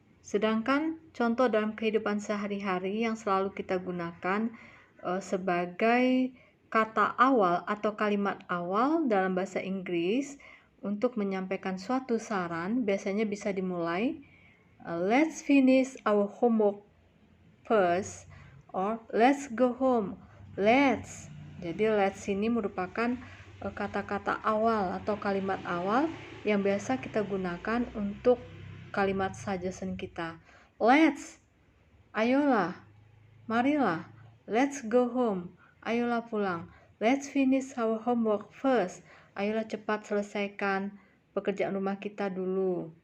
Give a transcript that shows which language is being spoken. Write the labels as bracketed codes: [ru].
[id] Sedangkan contoh dalam kehidupan sehari-hari yang selalu kita gunakan sebagai kata awal atau kalimat awal dalam bahasa Inggris untuk menyampaikan suatu saran biasanya bisa dimulai Let's finish our homework first, or let's go home. Let's. Jadi let's ini merupakan kata-kata awal atau kalimat awal yang biasa kita gunakan untuk kalimat suggestion kita. Let's. Ayolah. Marilah. [en] Let's go home. [id] Ayolah pulang. [en] Let's finish our homework first. [id] Ayolah cepat selesaikan pekerjaan rumah kita dulu.